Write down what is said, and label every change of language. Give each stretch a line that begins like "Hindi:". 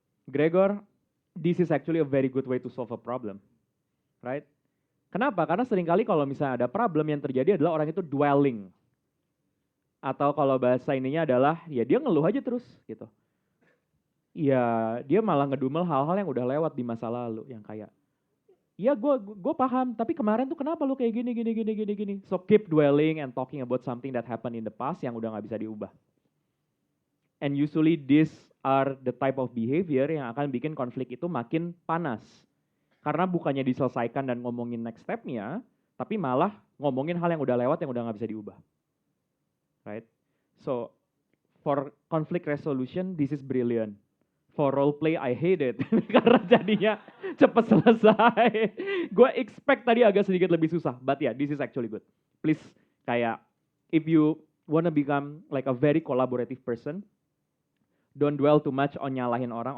English: Gregor, this is actually a very good way to solve a problem, right?
Indonesian: Kenapa? Karena seringkali kalau misalnya ada problem yang terjadi adalah orang itu dwelling. Atau kalau bahasa ininya adalah, ya dia ngeluh aja terus gitu. Ya dia malah ngedumel hal-hal yang udah lewat di masa lalu. Yang kayak, ya gue paham, tapi kemarin tuh kenapa lu kayak gini.
English: So keep dwelling and talking about something that happened in the past
Indonesian: yang udah gak bisa diubah.
English: And usually these are the type of behavior
Indonesian: yang akan bikin konflik itu makin panas. Karena bukannya diselesaikan dan ngomongin next step-nya, tapi malah ngomongin hal yang udah lewat yang udah gak bisa diubah.
English: Right? So, for conflict resolution, this is brilliant. For role play, I hate it.
Indonesian: Karena jadinya cepet selesai. Gue expect tadi agak sedikit lebih susah.
English: But yeah, this is actually good. Please, kayak, if you wanna become like a very collaborative person, don't dwell too much on
Indonesian: nyalahin orang.